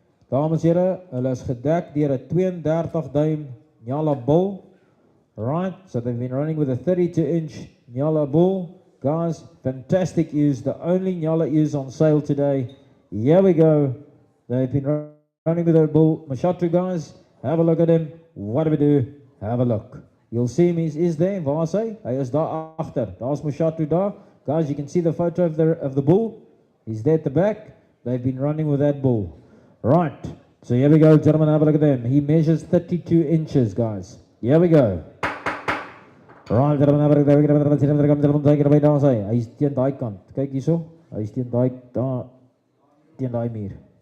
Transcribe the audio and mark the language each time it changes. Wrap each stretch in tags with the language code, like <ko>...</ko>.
<af>Dames en heren, hulle is gedek deur 'n 32 duim Nyala bull.</af> <en>Right, so they've been running with a 32-inch Nyala bull. Guys, fantastic ewes, the only Nyala ewes on sale today. Here we go. They've been running with a bull. Mashatu, guys, have a look at him. What do we do? Have a look. You'll see him, is there,</en> <af>waar is hy? Hy is daar agter. Daar's Mashatu daar.</af> <en>Guys, you can see the photo of the bull. He's there at the back. They've been running with that bull. Right, so here we go, gentlemen, have a look at them. He measures 32 inches, guys. Here we go. Right, gentlemen, have a look at them. Take it away,</en> <af>daar is hy. Hy is teen daai kant. Kyk hierso. Hy is teen daai, daar, teen daai muur.</af>